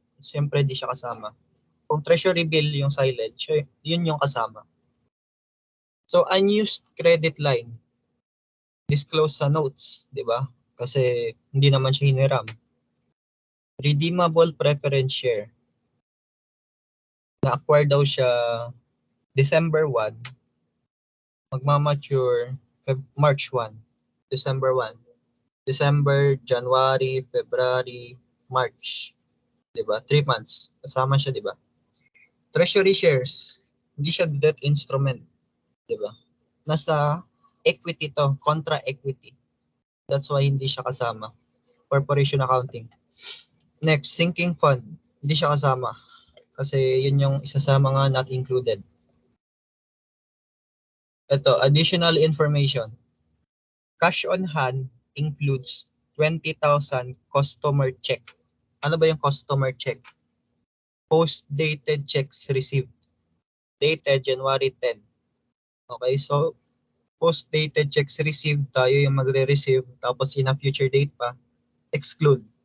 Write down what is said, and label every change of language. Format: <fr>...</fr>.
<tl>Siyempre, hindi siya kasama. Kung treasury bill yung silent, yun yung kasama. So, unused credit line. Disclose sa notes, di ba? kasi hindi naman siya hiniram.</tl> <en>Redeemable preference share.</en> <tl>Na-acquire daw siya December 1, magmamature March 1, December 1. December, January, February, March. 'Di ba? 3 months. Kasama siya, 'di ba? Treasury shares. Hindi siya debt instrument, 'di ba? Nasa equity to, contra equity.</tl> <en>That's why</en> <tl>hindi siya kasama.</tl> <en>Corporation accounting.</en> <tl>Next, sinking fund. Hindi siya kasama. Kasi yun yung isa sa mga</tl> <en>not included.</en> <tl>Ito,</tl> <en>additional information. Cash on hand includes 20,000 customer check.</en> <tl>Ano ba yung</tl> <en>customer check? Post-dated checks received. Dated January 10. Okay, so post-dated checks received,</en> <tl>tayo yung magre-receive, tapos</tl> <en>in a future date pa, exclude.</en>